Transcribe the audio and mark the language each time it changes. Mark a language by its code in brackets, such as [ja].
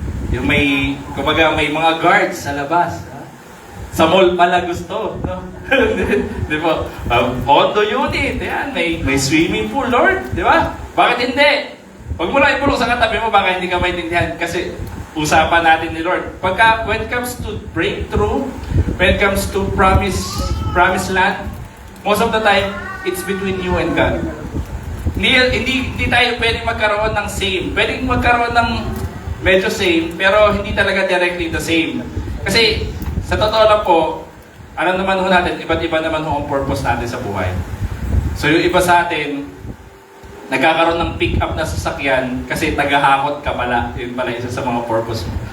[tl] Yung kumbaga may mga guards sa labas. Ha? Sa mall pala gusto. No? Di ba? Condo unit. Yan. May swimming pool, Lord. Di ba? Bakit hindi? Huwag mo lang ipulong sa katabi mo, baka hindi ka maintindihan. Kasi usapan natin ni Lord. [en] When it comes to breakthrough, when it comes to promised land, most of the time, it's between you and God. [tl] Hindi tayo pwedeng magkaroon ng same. Pwedeng magkaroon ng medyo same, pero hindi talaga directly the same. Kasi, sa totoo lang po, alam naman ho natin, iba't iba naman ho ang purpose natin sa buhay. So, yung iba sa atin, nagkakaroon ng pick-up na sasakyan kasi tagahakot ka pala. Yun pala isa sa mga purpose mo.